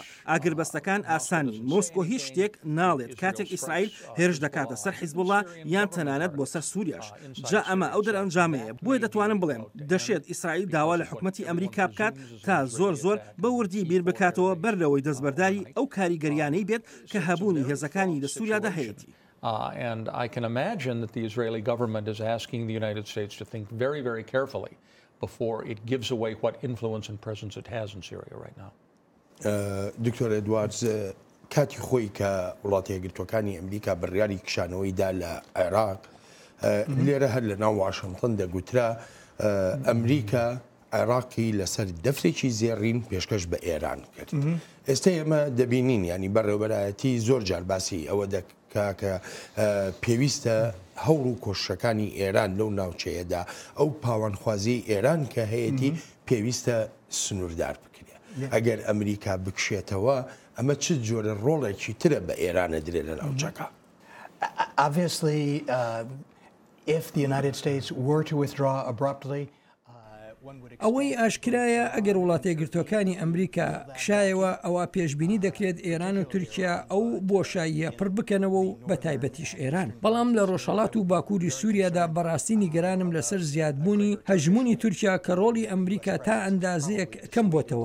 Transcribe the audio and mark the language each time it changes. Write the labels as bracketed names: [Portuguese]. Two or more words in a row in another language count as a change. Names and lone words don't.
[Central Kurdish] ئاگربەستەکان ئاسانی مۆسکۆ هیچ شتێک ناڵێت کاتێک ئیسرائیل هێرش دەکاتە سەر حیزب الله یان تەنانەت بۆ سەر سووریاش. جا ئەمە ئەو دەرەنجامەیە بۆیە دەتوانم بڵێم دەشێت ئیسرائیل داوا لە حکومەتی ئەمریکا بکات تا زۆر بە وردی بیر بکاتەوە بەر لەوەی دەستبەرداری ئەو کاریگەریانەی بێت کە هەبوونی هێزەکانی لە سووریادا هەیەی. [English] And I can imagine that the Israeli government is asking the United States to think very, very carefully before it gives away what influence and presence it has in Syria right now. [Central Kurdish] دکتۆر ئێدواردز کاتی خۆی کە وڵاتی یەکگرتوەکانی ئەمریکا بڕیاری کشانەوەیدا لە عێراق لێرە هەر لە ناو واشنگتن دەگوترا ئەمریکا عێراقی لەسەر دەفرێکی زێڕین پێشکەش بە ئێران کرد. ئێستا ئێمە دەبینین ینی بەڕێوەبەرایەتی زۆر جار باسی ئەوە دەکا کە پێویستە هەوڵ و کۆشەکانی ئێران لەو ناوچەیەدا ئەو پاوانخوازی ئێران کە هەیەی پێویستە سنووردار بکرێ. ئەگەر ئەمریکا بکشێتەوە ئەمە چ جۆرە ڕۆڵێکی ترە بە ئێرانە درێ لە ناوچەکە. [English] Obviously, if the United States were to withdraw abruptly, [Central Kurdish] ئەوەی ئاشکرایە ئەگەر وڵاتە یەکگرتوەکانی ئەمریکا کشایەوە ئەوە پێشبینی دەکرێت ئێران و تورکیا ئەو بۆشاییە پڕ بکەنەوە و بە تایبەتیش ئێران. بەڵام لە ڕۆژهەڵات و باکووری سووریادا بەڕاستی نیگەرانم لەسەر زیادبوونی هەژمونی تورکیا کە ڕۆڵی ئەمریکا تا ئەندازەیەک کەم بۆتەوە.